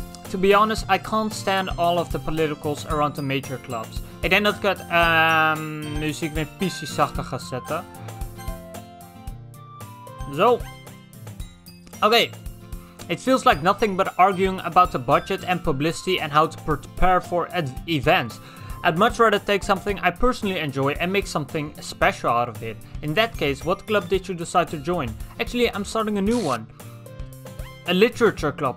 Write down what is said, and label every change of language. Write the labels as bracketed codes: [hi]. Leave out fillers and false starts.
[en] To be honest, I can't stand all of the politicals around the major clubs. [nl] Ik denk dat ik het muziek weer PC zachter ga zetten. Zo. Oké. [en] It feels like nothing but arguing about the budget and publicity and how to prepare for events. I'd much rather take something I personally enjoy and make something special out of it. In that case, what club did you decide to join? Actually, I'm starting a new one. A literature club.